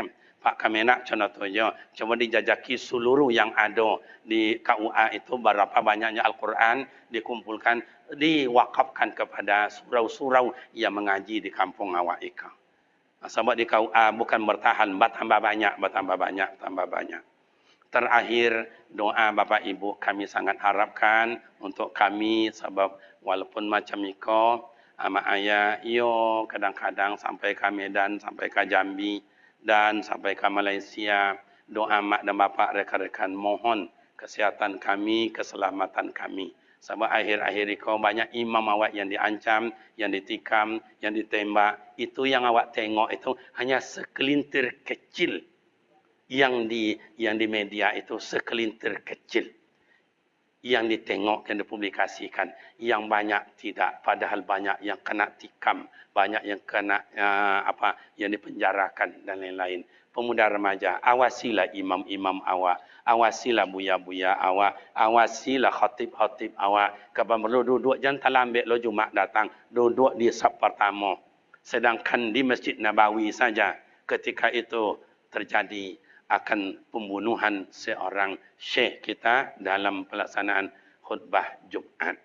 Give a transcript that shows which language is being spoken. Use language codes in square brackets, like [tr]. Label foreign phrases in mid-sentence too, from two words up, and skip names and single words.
[id] Pak kami nak contohnya, coba dijajaki seluruh yang ada di KUA itu berapa banyaknya Al-Quran dikumpulkan, diwakafkan kepada surau-surau yang mengaji di kampung awak ika. Sebab di KUA bukan bertahan, bertambah banyak, bertambah banyak, tambah banyak. Terakhir, doa Bapak Ibu kami sangat harapkan untuk kami, sebab walaupun [min] macam iko, ama ayah, iyo [id] kadang-kadang sampai ke Medan, sampai ke Jambi, dan sampai ke Malaysia, doa mak dan bapak rekan-rekan mohon kesihatan kami, keselamatan kami. Sebab akhir-akhir ini banyak imam awak yang diancam, yang ditikam, yang ditembak. Itu yang awak tengok itu hanya sekelintir kecil. Yang di media itu sekelintir kecil. Yang ditengok, yang dipublikasikan. Yang banyak tidak. Padahal banyak yang kena tikam. Banyak yang kena yang dipenjarakan dan lain-lain. Pemuda remaja, awasilah imam-imam awak. Awasilah buya-buya awak. Awasilah khatib-khatib awak. Kalau perlu duduk, jangan terlambat lo Jumat datang. Duduk di saf pertama. Sedangkan di Masjid Nabawi saja ketika itu terjadi akan pembunuhan seorang syekh kita dalam pelaksanaan khutbah Jumat.